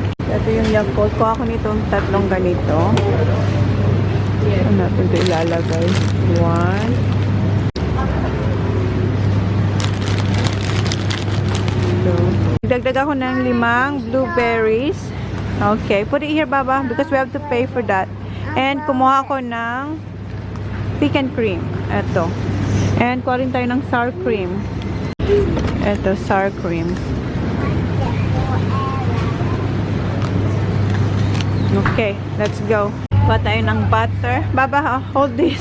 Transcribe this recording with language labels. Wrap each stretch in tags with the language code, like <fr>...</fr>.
<tl>Ito yung Yakult. Kuha ko nitong tatlong ganito. Ano natin ito ilalagay? 1. Dagdag ako ng 5 blueberries.</tl> <en>Okay, put it here, Baba, because we have to pay for that.</en> <tl>And kumuha ako ng pecan cream. Ito. And kuha rin tayo ng sour cream. Ito, sour cream.</tl> <en>Okay, let's go.</en> <tl>Kuha tayo ng</tl> <en>butter. Baba, hold this.</en>